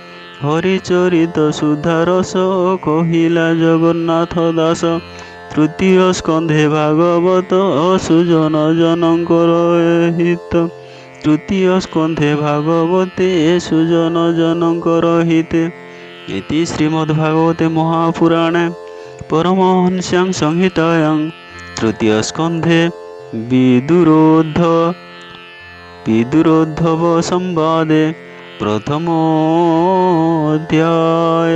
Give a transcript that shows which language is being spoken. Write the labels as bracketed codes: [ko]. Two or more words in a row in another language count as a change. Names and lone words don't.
[or] ହରିଚରିତ ସୁଧାରସ କହିଲା ଜଗନ୍ନାଥ ଦାସ ତୃତୀୟ ସ୍କନ୍ଧେ ଭାଗବତ ସୁଜନ ଜନଙ୍କର ହିତ ତୃତୀୟ ସ୍କନ୍ଧେ ଭାଗବତେ ସୁଜନ ଜନଙ୍କର ହିତେ [sa] इति श्रीमद्भागवते महापुराणे परमहंस्यां संहितायां तृतीय स्कन्धे विदुरोद्धव संवादे प्रथमोऽध्याय।